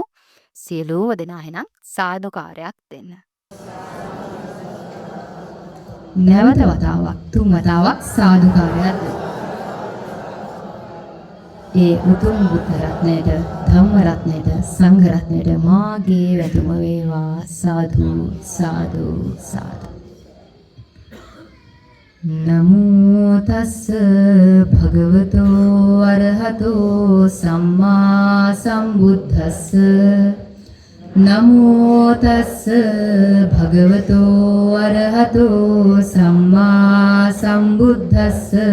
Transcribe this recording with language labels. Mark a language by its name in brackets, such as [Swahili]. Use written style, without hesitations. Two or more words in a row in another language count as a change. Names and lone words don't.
[Sinhala] සියලුම දෙනා එනම් සාදුකාරයක් දෙන්න. නැවත වතාවක් තුන් වතාවක් සාදුකාරයක් දෙන්න. ඒ උතුම් බුද්ධ රත්නයට ධම්ම රත්නයට සංඝ රත්නයට මාගේ වැතුම වේවා. සාදු සාදු සාදු. [Pali] නමෝ තස්ස භගවතෝ අරහතෝ සම්මා සම්බුද්දස්ස. නමෝ තස්ස භගවතෝ අරහතෝ සම්මා සම්බුද්දස්ස.